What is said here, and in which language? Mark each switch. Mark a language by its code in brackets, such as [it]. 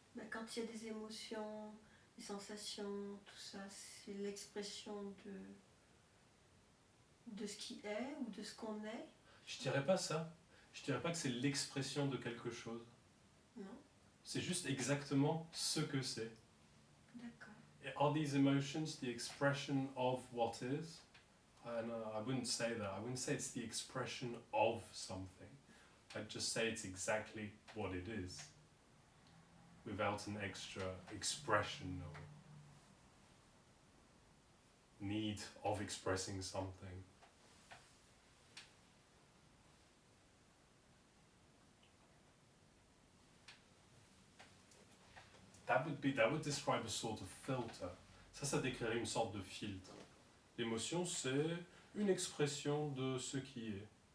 [fr] Ben, quand il y a des émotions, des sensations, tout ça, c'est l'expression de ce qui est ou de ce qu'on est? Je dirais pas ça. Je dirais pas que c'est l'expression de quelque chose. Non? C'est juste exactement ce que c'est. D'accord. [en] Are these emotions the expression of what is? I wouldn't say that. I wouldn't say it's the expression of something. I'd just say it's exactly what it is, without an extra expression or need of expressing something. That would describe a sort of filter. [fr] Ça décrirait une sorte de filtre. L'émotion, c'est une expression de ce qui est.